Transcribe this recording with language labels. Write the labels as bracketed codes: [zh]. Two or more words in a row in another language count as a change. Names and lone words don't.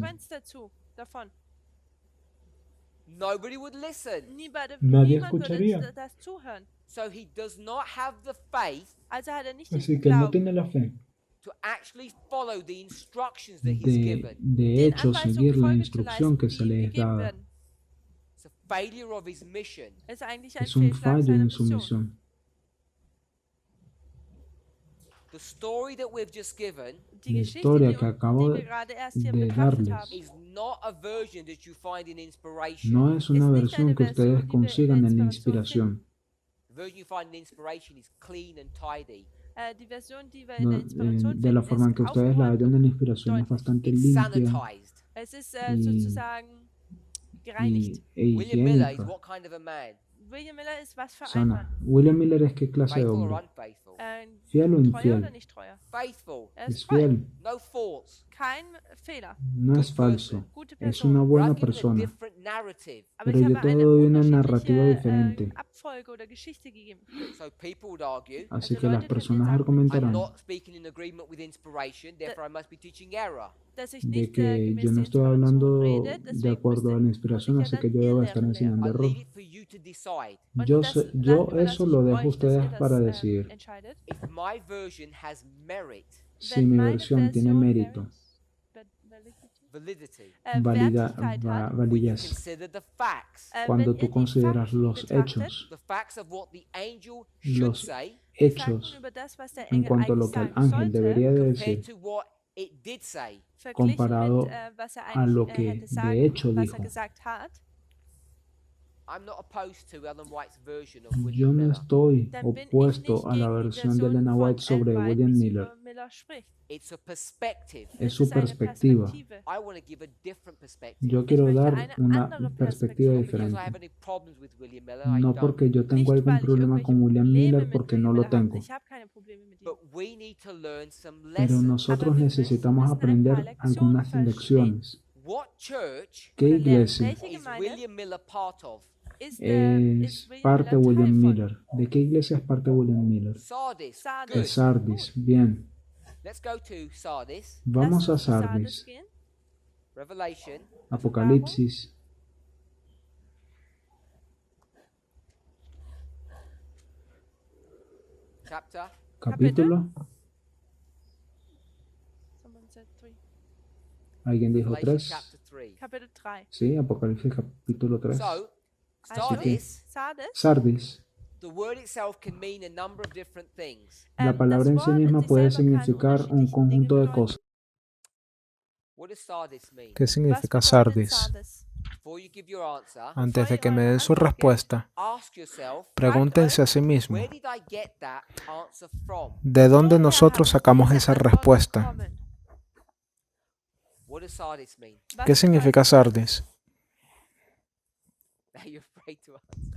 [de] Konsequenz davon? [en] Nobody would listen. [de] Niemand [es] Nadie [de] würde [es] escucharía. [de] das zuhören. [en] So he does not have the faith [de] Also hat er nicht [es] Así [de] den [es] que no [de] Glauben, [es] tiene la fe [en] to actually follow the instructions that he's [es] de [en] given. [es] de hecho [de] Anweisungen [es] seguir la [de] Folge zu [es] instrucción [de] leisten, [es] que se [de] die [es] le [de] ihm [es] es [de] gegeben [es] dada. [de] werden. [en] It's a failure of his mission. [de] Es ist eigentlich ein [es] Es un [de] Fehlschlag [es] fallo [de] seiner [es] en su [de] Mission. [es] misión. [en] The story that we've just given [de] Die [es] La [de] Geschichte, [es] historia [de] die, [es] que acabo [de] die wir gerade erst hier [es] de [de] betrachtet [es] darles [de] haben, [en] is not a version that you find in inspiration. [es] no es una [de] Es nicht [es] versión [de] eine [es] que [de] Version, [es] ustedes [de] die wir in [es] consigan [de] der [es] en la [de] Inspiration [es] inspiración. [en] The version you find in inspiration is clean and tidy. [de] die Version, die wir in [es] No, [de] der Inspiration [es] de la [de] finden, [es] forma en que [de] ist [es] ustedes la [de] aufgeräumt [es] hallan en [de] und [es] la inspiración es [de] deutlich. [es] bastante [en] It's [es] limpia [en] sanitized. [de] Es ist [es] y- [de] sozusagen gereinigt. [en] William Miller is [es] higiénica, [en] what kind of a man? [de] William Miller ist was für ein [es] sana. [de] Mann? [es] William Miller es qué clase de [en] Faithful or [es] hombre. [en] unfaithful? [es] Fiel o [de] Treuer [es] infiel. [de] oder nicht treuer? [en] Faithful. [de] Er [es] Es [de] ist treu. [es] fiel, [en] No faults. [de] Kein Fehler. [es] no es falso, [de] Gute [es] es [de] Person. [es] una [en] But [es] buena [en] I've given a [es] persona. [en] different narrative. [de] Aber [es] Pero [de] ich [es] yo [de] habe [es] te [de] eine [es] doy una narrativa [de] unterschiedliche [es] diferente. [de] Abfolge oder Geschichte gegeben. [en] So people would argue, [es] Así [de] Also [es] que las [de] Leute können [es] personas [de] sagen, [en] I'm [es] argumentarán [en] not speaking in agreement with inspiration, therefore I must be teaching error. [de] Dass ich [es] de [de] nicht [es] que [de] gemäß [es] yo no [de] der [es] estoy [de] Inspiration [es] hablando [de] rede, [es] de [de] deswegen [es] acuerdo a la inspiración, [de] muss ich [es] así [de] ja [es] que [de] dann [es] yo debo estar [de] Irrlehren [es] enseñando [en] I [es] error. [en] leave it for you to decide. [de] Und [es] Yo, [de] das [es] sé- [de] dann [es] yo [de] überlasse [es] eso [de] ich [es] lo [de] euch, [es] dejo a [de] dass [es] ustedes [de] ihr das, [es] para decidir. [de] entscheidet. [en] If my version has merit, [es] Si [de] Wenn [es] mi [de] meine [es] versión tiene [de] Version [es] mérito, [en] validity, [de] Wertigkeit hat, [en] when you [es] validez, [en] consider the facts, [es] cuando [de] wenn [es] tú [de] ihr die [es] consideras [de] Fakten [es] los [de] betrachtet, [es] hechos, [en] the facts of what the angel should [es] los [en] say [de] die Fakten [es] hechos [de] über das, was der [es] en [de] Engel [es] cuanto a lo [de] eigentlich [es] que el [de] sagen [es] ángel [de] sollte, [es] debería de [en] compared [es] decir, [en] to what it did say, [de] verglichen [es] comparado [de] mit, was er [es] a [de] eigentlich [es] lo que [de] hätte [es] de [de] sagen, [es] hecho [de] was [es] dijo. [de] er gesagt hat, [en] I'm not opposed to Ellen White's version of [es] Yo William no Miller. estoy [de] dann bin ich [es] opuesto [de] nicht [es] a la [de] gegen die [es] versión de [de] Version [es] Elena [de] von [es] White sobre [de] Ellen White, [es] William [de] wie sie [es] Miller. [de] über Miller spricht. [en] It's a perspective. [de] Es [es] Es su [de] ist eine [es] perspectiva. [de] Perspektive. [en] I want to give a different perspective. [es] Yo quiero [de] möchte [es] dar [de] eine [es] una [de] andere [es] perspectiva [de] Perspektive. [en] Not because I have [es] diferente. [en] any problems with William Miller, I [es] No [en] don't. [es] porque yo tengo [de] Nicht, [es] algún [de] weil ich [es] problema [de] irgendwelche [es] con William [de] Probleme [es] Miller, [de] mit [es] porque [de] William [es] no lo [de] Miller habe. [es] tengo. [de] Ich habe keine Probleme mit ihm. [en] But we need to learn some [es] Pero [en] lessons. [es] nosotros [de] Aber wir [es] necesitamos [de] müssen ein paar [es] aprender [de] Lektionen [es] algunas [de] verstehen. [es] lecciones. [en] What church [es] ¿Qué [de] Oder lernen, [es] iglesia [de] welche [en] is [de] Gemeinde [en] William Miller part of? [de] ist [es] es parte de [de] Miller [es] William [de] Teil von? [es] Miller? ¿De qué iglesia es parte William Miller? [en] Sardis. [de] Sardis. [es] De [en] Good. [es] Sardis. Bien. [en] Let's go to Sardis, [es] Vamos [de] Lass [es] a [de] uns zu [es] Sardis. [de] gehen. [en] Revelation, [es] Apocalipsis, [en] chapter [es] capítulo. [en] Someone said 3. [es] ¿Alguien dijo [en] Revelation [es] 3? [en] chapter 3. [de] Kapitel 3. [es] Sí, Apocalipsis capítulo 3. [en] So, [de] Also, Sardis, Sardis, Sardis. [en] the word itself can mean a number of different things. [es] La palabra en sí misma puede significar un conjunto de cosas. [en] What does Sardis mean? [es] ¿Qué [de] Was [es] significa [de] bedeutet [es] Sardis? [de] Sardis? [en] Before you give your answer, [es] Antes de que me den su respuesta, [en] ask yourself, [es] pregúntense a sí mismos, [en] where did I get that answer from? [es] ¿de dónde [de] Woher [es] nosotros [de] haben [es] sacamos [de] diese [es] esa [de] Antworten [es] respuesta? [de] bekommen? [en] What does Sardis mean? [de] Was [es] ¿Qué significa Sardis? [en] Are you afraid to answer?